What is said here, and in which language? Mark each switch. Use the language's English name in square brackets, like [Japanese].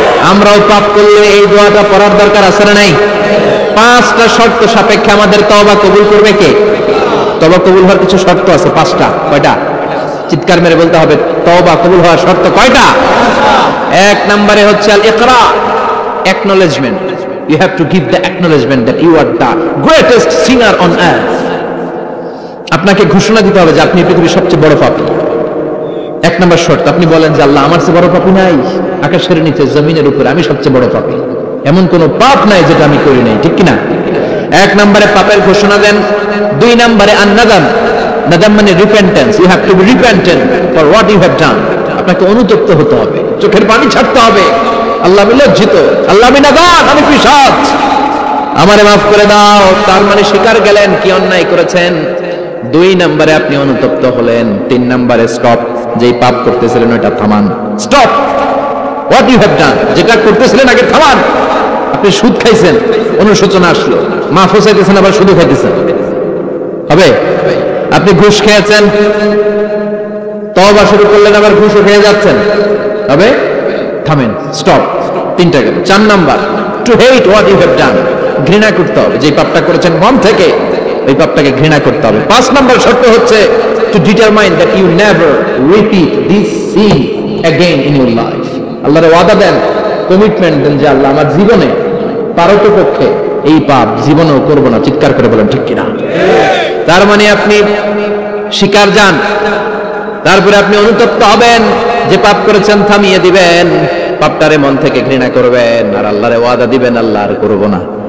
[Bangla] আমরাও পাপ করলে এই দোয়াটা পড়ার দরকার আছে না নাই? 5টা শর্ত সাপেক্ষে আমাদের তওবা কবুল করবে কে? তওবা কবুল হওয়ার কিছু শর্ত আছে, 5টা। কয়টা? চিৎকার মেরে বলতে হবে, তওবা কবুল হওয়ার শর্ত কয়টা? 1 নম্বরে হচ্ছে আল ইকরা, acknowledgement. [English] You have to give the acknowledgement that you are the greatest sinner on earth. [Bangla] আপনাকে ঘোষণা দিতে হবে যে আপনি পৃথিবীর সবচেয়ে বড় পাপী। 1 নম্বর শর্ত, আপনি বলেন যে আল্লাহ আমার চেয়ে বড় পাপী নাই, আকাশের নিচে জমিনের উপরে আমি সবচেয়ে বড় পাপী, এমন কোন পাপ নাই যেটা আমি করি নাই, ঠিক কি না? 1 নম্বরে পাপের ঘোষণা দেন। 2 নম্বরে আন-নাদাম, নাদাম মানে repentance, [English] You have to be repentant for what you have done. [Bangla] আপনাকে অনুতপ্ত হতে হবে, চোখের পানি ছাড়তে হবে, আল্লাহ আমি লজ্জিত, আল্লাহ আমি নাদান, আমি পিশাচ, আমারে মাফ করে দাও। তার মানে স্বীকার গেলেন কি অন্যায় করেছেন। 2 নম্বরে আপনি অনুতপ্ত হলেন। 3 নম্বরে স্টপ, যেই পাপ করতেছিলেন ওটা থামান, [English] stop what you have done, [Bangla] যেটা করতেছিলেন আগে থামান। আপনি সুদ খাইছেন, অনুশোচনা আসলো, মাফও চাইতেছেন, আবার সুদও খাইতেছেন, হবে? আপনি ঘুষ খেয়েছেন, তওবা শুরু করলেন, আবার ঘুষও খেয়ে যাচ্ছেন, হবে? থামেন, স্টপ। 3টা গেল। 4 number, [English] to hate what you have done, [Bangla] ঘৃণা করতে হবে, যে পাপটা করেছেন মন থেকে ওই পাপটাকে ঘৃণা করতে হবে। 5 নম্বর শর্ত হচ্ছে [English] to determine that you never repeat this sin again in your life. [Bangla] আল্লাহর ওয়াদা দেন, কমিটমেন্ট দেন যে আল্লাহ আমার জীবনে পারতপক্ষে এই পাপ জীবনেও করব না। চিৎকার করে বলেন ঠিক কিনা? তার মানে আপনি শিকার যান, তারপরে আপনি অনুতপ্ত হবেন যে পাপ করেছেন, থামিয়ে দিবেন, পাপটারে মন থেকে ঘৃণা করবেন, আর আল্লাহরে ওয়াদা দিবেন আল্লাহ আর করব না।